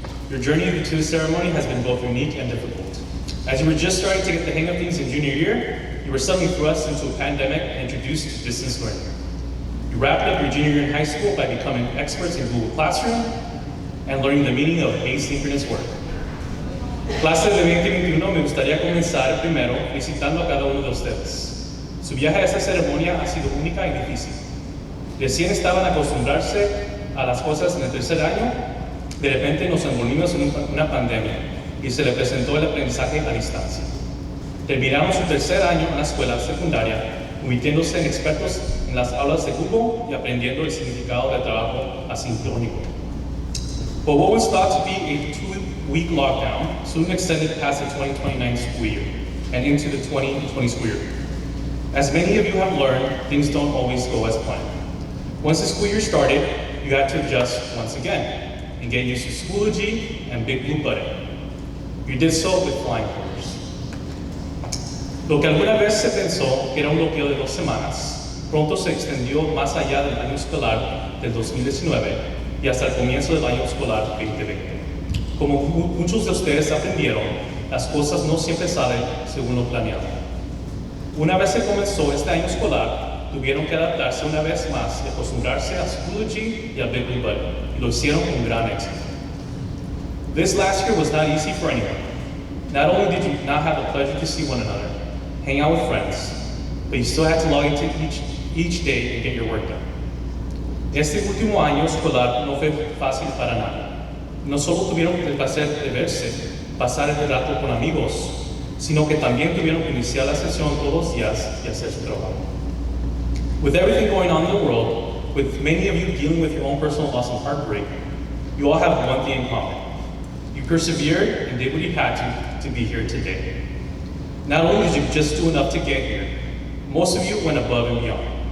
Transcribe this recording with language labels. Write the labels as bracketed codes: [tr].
[en] Your journey to this ceremony has been both unique and difficult. As you were just starting to get the hang of things in junior year, you were suddenly thrust into a pandemic and introduced to distance learning. You wrapped up your junior year in high school by becoming experts in Google Classroom and learning the meaning of asynchronous work. [es] Clase de 2021, me gustaría comenzar primero felicitando a cada uno de ustedes. Su viaje a esta ceremonia ha sido única y difícil. Recién estaban acostumbrarse a las cosas en el tercer año, de repente nos envolvimos en una pandemia y se le presentó el aprendizaje a distancia. Terminamos su tercer año en la escuela secundaria, convirtiéndose en expertos en las aulas de Google y aprendiendo el significado del trabajo asincrónico. [en] But what was thought to be a 2-week lockdown soon extended past the 2029 school year and into the 2020 school year. As many of you have learned, things don't always go as planned. Once the school year started, you had to adjust once again and get used to Schoology and Big Blue Button. You did so with flying colors. [es] Lo que alguna vez se pensó que era un bloqueo de 2 semanas, pronto se extendió más allá del año escolar del 2019 y hasta el comienzo del año escolar 2020. Como muchos de ustedes aprendieron, las cosas no siempre salen según lo planeado. Una vez se comenzó este año escolar, tuvieron que adaptarse una vez más y acostumbrarse a Schoology y a Big Blue Button, y lo hicieron con gran éxito. [en] This last year was not easy for anyone. Not only did you not have the pleasure to see one another, hang out with friends, but you still had to log into each day and get your work done. [es] Este último año escolar no fue fácil para nadie. No solo tuvieron el placer de verse, pasar el rato con amigos, sino que también tuvieron que iniciar la sesión todos los días y hacer su trabajo. [en] With everything going on in the world, with many of you dealing with your own personal loss and heartbreak, you all have one thing in common. You persevered and did what you had to be here today. Not only did you just do enough to get here, most of you went above and beyond.